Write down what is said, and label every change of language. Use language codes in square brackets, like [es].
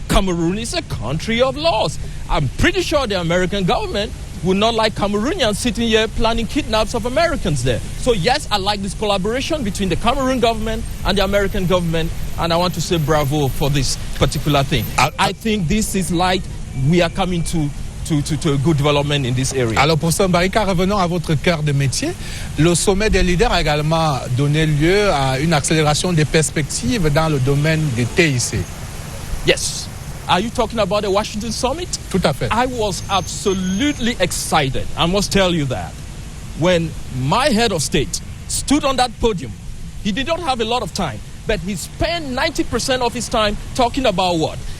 [en] Cameroon is a country of laws. I'm pretty sure the American government would not like Cameroonians sitting here planning kidnaps of Americans there. So yes, I like this collaboration between the Cameroon government and the American government, and I want to say bravo for this particular thing. I think this is like we are coming to a good development in this area. [fr] Alors, professeur Mbarika, revenons à votre cœur de métier. Le sommet des leaders a également donné lieu à une accélération des perspectives dans le domaine des TIC. [en] Yes. Are you talking about the Washington Summit? [fr] Tout à fait. [en] I was absolutely excited. I must tell you that. When my head of state stood on that podium, he did not have a lot of time, but he spent 90% of his time talking about what?